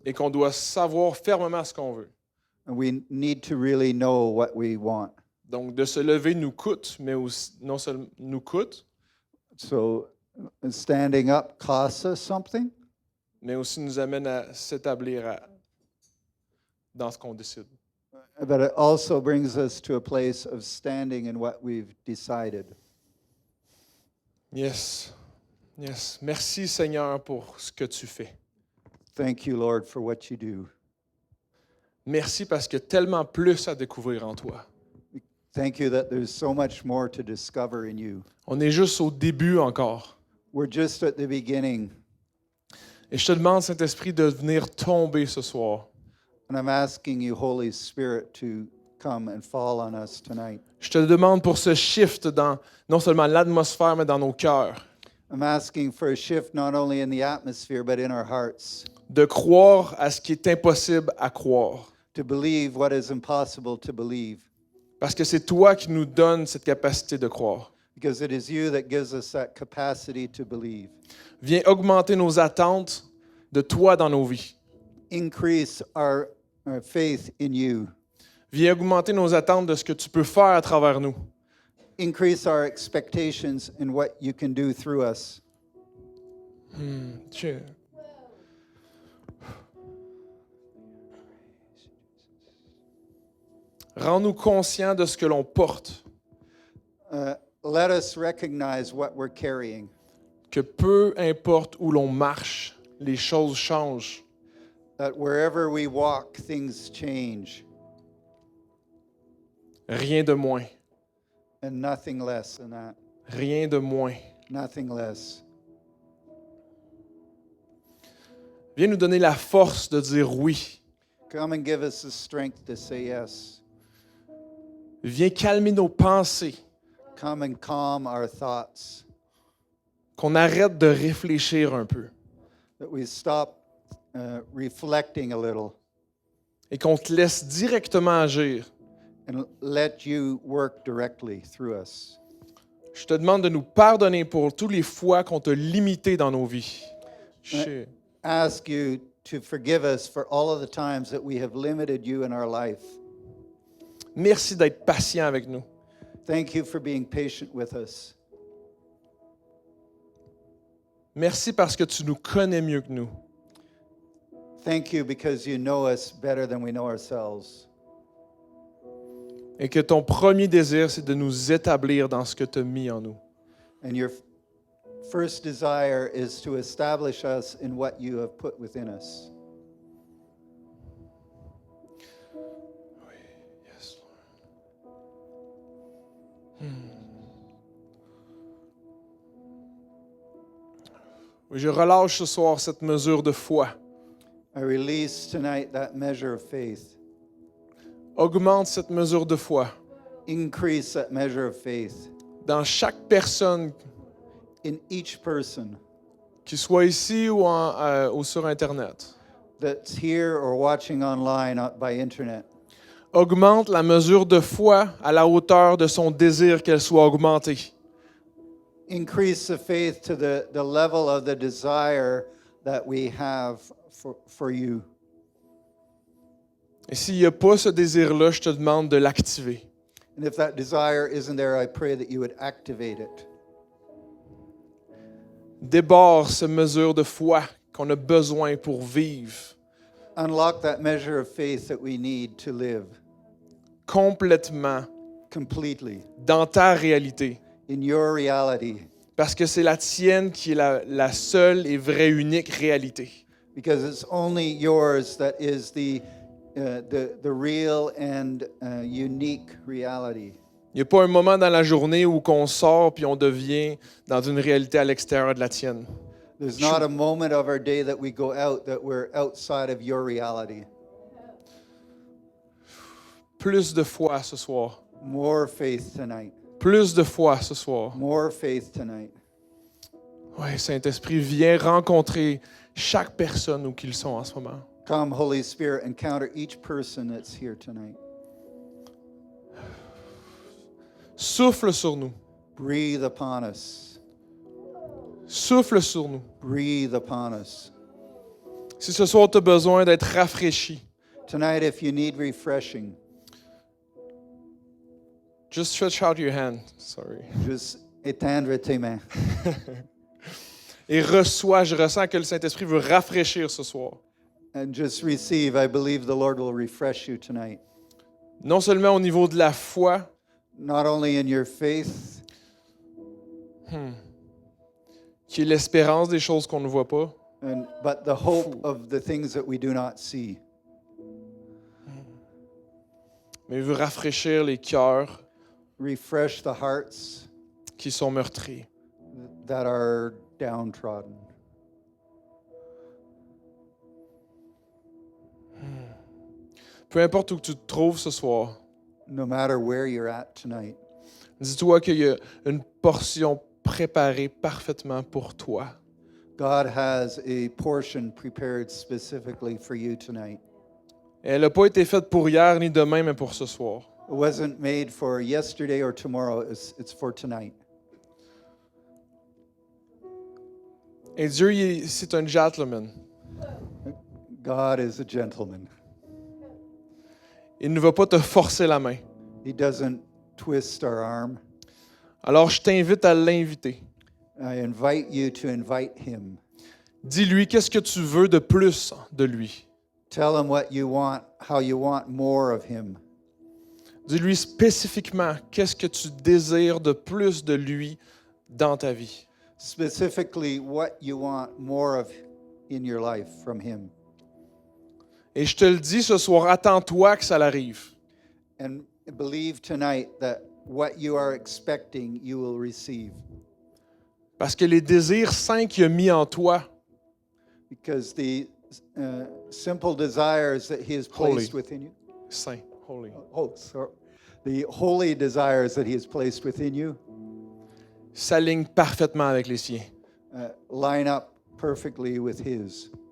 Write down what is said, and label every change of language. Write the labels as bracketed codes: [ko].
[fr] et qu'on doit savoir fermement ce qu'on veut. [en] And we need to really know what we want. [fr] Donc de se lever nous coûte, mais aussi, non seulement nous coûte, [en] So standing up costs us something, [fr] mais aussi nous amène à s'établir dans ce qu'on décide. [en] but it also brings us to a place of standing in what we've decided. Yes. Yes. [fr] Merci Seigneur pour ce que tu fais. [en] Thank you, Lord, for what you do. [fr] Merci parce qu'il y a tellement plus à découvrir en toi. [en] Thank you that there's so much more to discover in you. [fr] On est juste au début encore. [en] We're just at the beginning, [fr] Et je te demande, Saint-Esprit, de venir tomber ce soir. [en] and I'm asking you, Holy Spirit, to come and fall on us tonight. [fr] Je te demande pour ce shift dans non seulement l'atmosphère, mais dans nos cœurs. [en] I'm asking for a shift not only in the atmosphere, but in our hearts, [fr] De croire à ce qui est impossible à croire. [en] to believe what is impossible to believe, [fr] Parce que c'est toi qui nous donnes cette capacité de croire. [en] because it is you that gives us that capacity to believe. [fr] Viens augmenter nos attentes de toi dans nos vies. [en] Increase our faith in you. [fr] Viens augmenter nos attentes de ce que tu peux faire à travers nous. [en] Increase our expectations in what you can do through us. [fr] Dieu. Rends-nous conscients de ce que l'on porte, [en] Let us recognize what we're carrying, [fr] que peu importe où l'on marche, les choses changent. [en] that wherever we walk, things change, [fr] Rien de moins. [en] and nothing less than that. [fr] Rien de moins. [en] Nothing less. [fr] Viens nous donner la force de dire oui. [en] Come and give us the strength to say yes. [fr] Viens calmer nos pensées [en] come and calm our thoughts, [fr] qu'on arrête de réfléchir un peu [en] that we stop reflecting a little [fr] et qu'on te laisse directement agir. [en] and let you work directly through us. [fr] Je te demande de nous pardonner pour toutes les fois qu'on t'a limité dans nos vies. [en] Ask you to forgive us for all of the times that we have limited you in our life. [fr] Merci d'être patient avec nous. [en] Thank you for being patient with us. [fr] Merci parce que tu nous connais mieux que nous. [en] Thank you because you know us better than we know ourselves. [fr] Et que ton premier désir, c'est de nous établir dans ce que tu as mis en nous. [en] And your first desire is to establish us in what you have put within us. [fr] Yes, Oui, je relâche ce soir cette mesure de foi. [en] I release tonight that measure of faith. [fr] Augmente cette mesure de foi [en] Increase that measure of faith [fr] dans chaque personne, [en] in each person [fr] qui soit ici ou sur Internet. [en] that's here or watching online by internet. [fr] Augmente la mesure de foi à la hauteur de son désir qu'elle soit augmentée. [en] Increase the faith to the level of the desire that we have for you. [fr] Et s'il n'y a pas ce désir-là, je te demande de l'activer. [en] And if that desire isn't there, I pray that you would activate it. [fr] Déborde cette mesure de foi qu'on a besoin pour vivre [en] Unlock that measure of faith that we need to live [fr] complètement [en] completely [fr] dans ta réalité. [en] in your reality, [fr] Parce que c'est la tienne qui est la seule et vraie, unique réalité. [en] because it's only yours that is the real and unique reality. [fr] Il n'y a pas un moment dans la journée où on sort puis on devient dans une réalité à l'extérieur de la tienne. [en] There's not a moment of our day that we go out that we're outside of your reality. [fr] Plus de foi ce soir. [en] More faith tonight. [fr] Plus de foi ce soir. [en] More faith tonight. [fr] Oui, Saint-Esprit, viens rencontrer chaque personne où qu'ils sont en ce moment. [en] Come, Holy Spirit, encounter each person that's here tonight. [fr] Souffle sur nous. [en] Breathe upon us. [fr] Souffle sur nous. [en] Breathe upon us. [fr] Si ce soir tu as besoin d'être rafraîchi, [en] Tonight, if you need refreshing, just stretch out your hand. Sorry. [fr] just étendre tes mains. Et reçois, je ressens que le Saint-Esprit veut rafraîchir ce soir. [en] And just receive. I believe the Lord will refresh you tonight. [fr] Non seulement au niveau de la foi, [en] Not only in your faith, [fr] qui est l'espérance des choses qu'on ne voit pas, [en] but the hope of the things that we do not see. [fr] mais il veut rafraîchir les cœurs [en] Refresh the hearts [fr] qui sont meurtris. [en] that are downtrodden. [fr] Peu importe où tu te trouves ce soir, [en] No matter where you're at tonight, [fr] dis-toi qu'il y a une portion préparée parfaitement pour toi. [en] God has a portion prepared specifically for you tonight. [fr] Et elle n'a pas été faite pour hier ni demain, mais pour ce soir. [en] It wasn't made for yesterday or tomorrow, it's for tonight. [fr] Et Dieu, c'est un gentleman. [en] God is a gentleman. [fr] Il ne va pas te forcer la main. [en] He doesn't twist our arm. [fr] Alors, je t'invite à l'inviter. [en] I invite you to invite him. [fr] Dis-lui qu'est-ce que tu veux de plus de lui. [en] Tell him what you want, how you want more of him. [fr] Dis-lui spécifiquement qu'est-ce que tu désires de plus de lui dans ta vie. [en] Specifically, what you want more of in your life from him. [fr] Et je te le dis ce soir, attends-toi que ça l'arrive. [en] And believe tonight that what you are expecting, you will receive. [fr] Parce que les désirs saints qu'il a mis en toi, [en] Because the simple desires that he has placed Holy. within you. [fr] saints, holy, [en] Oh, sorry. The holy desires that he has placed within you [fr] s'aligne parfaitement avec les siens. [en] line up perfectly with His.